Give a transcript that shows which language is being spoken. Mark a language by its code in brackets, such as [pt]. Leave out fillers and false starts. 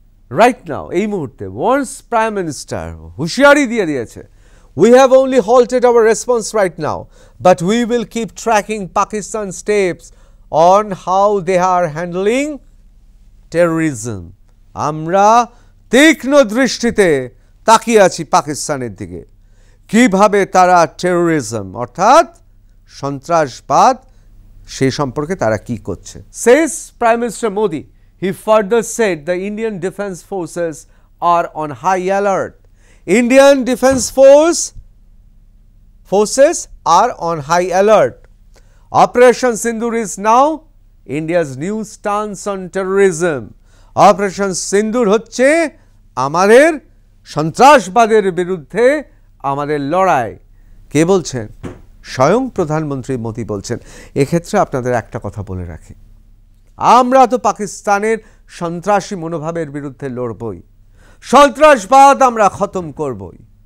[en] right now, [bn] এই মুহূর্তে once prime minister হুঁশিয়ারি দিয়ে দিয়েছে, [en] we have only halted our response right now, but we will keep tracking Pakistan's steps on how they are handling terrorism. [bn] আমরা তীক্ষ্ণ দৃষ্টিতে তাকিয়ে আছি পাকিস্তানের দিকে, কিভাবে তারা টেরোরিজম অর্থাৎ সন্ত্রাসবাদ সেই সম্পর্কে তারা কি করছে। [en] Says Prime Minister Modi. He further said the Indian Defence Forces are on high alert. Indian Defence Forces are on high alert. Operation Sindoor is now India's new stance on terrorism. [bn] Operation Sindoor হচ্ছে আমাদের সন্ত্রাসবাদের বিরুদ্ধে আমাদের লড়াই। কে বলছেন? স্বয়ং প্রধানমন্ত্রী মোদি বলছেন। এক্ষেত্রে আপনাদের একটা কথা বলে রাখি, আমরা তো পাকিস্তানের সন্ত্রাসী মনোভাবের বিরুদ্ধে লড়বই, সন্ত্রাসবাদ আমরা খতম করবই।